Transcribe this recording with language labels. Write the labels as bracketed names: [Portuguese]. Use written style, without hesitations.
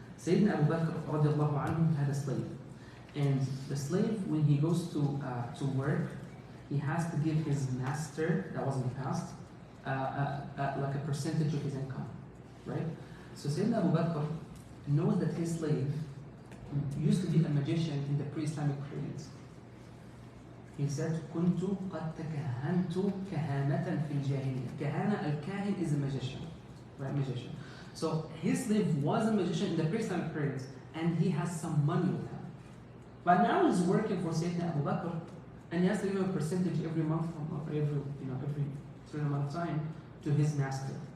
[English] Sayyidina Abu Bakr radiallahu anhum had a slave, and the slave, when he goes to work, he has to give his master, that was in the past, like a percentage of his income, right? So Sayyidina Abu Bakr knows that his slave used to be a magician in the pre-Islamic period. He said, [Arabic] كنت قد تكهنت كهانة في الجاهلية. [English] Kahana, al-kahin is a magician, right? Magician. So his slave was a magician in the pre-Islamic period, and he has some money with him. But now he's working for Sayyidina Abu Bakr, and he has to give a percentage every month, or every certain amount of time, to his master.